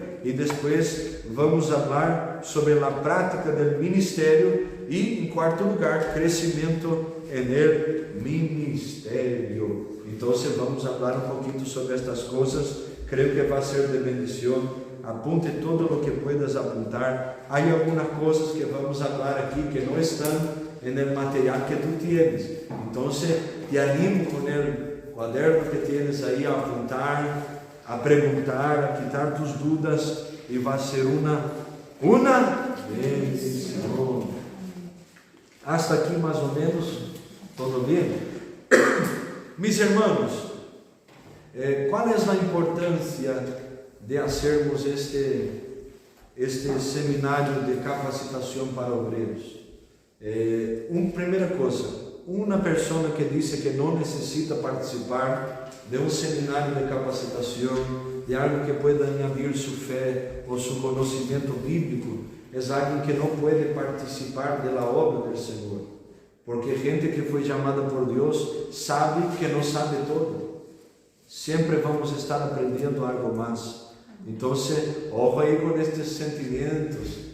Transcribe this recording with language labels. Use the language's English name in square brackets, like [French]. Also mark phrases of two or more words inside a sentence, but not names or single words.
[Portuguese] E depois vamos falar sobre a prática do ministério. E, em quarto lugar, crescimento no ministério. Então, vamos falar um pouquinho sobre estas coisas. Creio que vai ser de bendição [Spanish] apunte todo o que puedas apuntar. [Portuguese] Há algumas coisas que vamos falar aqui que não estão no material que [Spanish] tu tienes. [Portuguese] Então, te animo com o quaderno [Spanish] que tienes [Portuguese] aí a apuntar, a perguntar, a [Spanish] quitar tus [Portuguese] dúvidas, e vai ser uma bendição. Hasta aqui mais ou menos, todo bem? Mis irmãos, qual é a importância de fazermos este seminário de capacitação para obreiros? Primeira coisa, uma pessoa que disse que não necessita participar de um seminário de capacitação, de algo que [Spanish] pueda añadir [Portuguese] sua fé ou seu conhecimento bíblico, é alguém que não pode participar da obra do Senhor, porque gente que foi chamada por Deus sabe que não sabe todo. Sempre vamos estar aprendendo algo mais. Então, ojo aí com estes sentimentos.